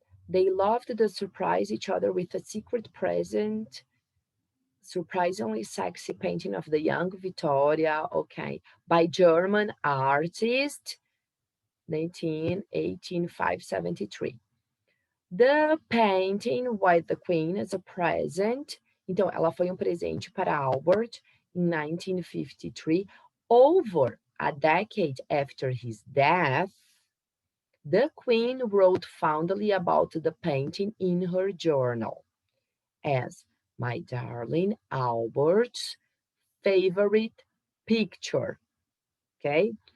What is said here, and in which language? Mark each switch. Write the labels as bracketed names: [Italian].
[English] They loved to surprise each other with a secret present, surprisingly sexy painting of the young Victoria, okay, by German artist, 573. The painting was the Queen as a present. [Portuguese] Então, ela foi um presente para Albert [English] in 1953. Over a decade after his death, the Queen wrote fondly about the painting in her journal as my darling Albert's favorite picture. Okay?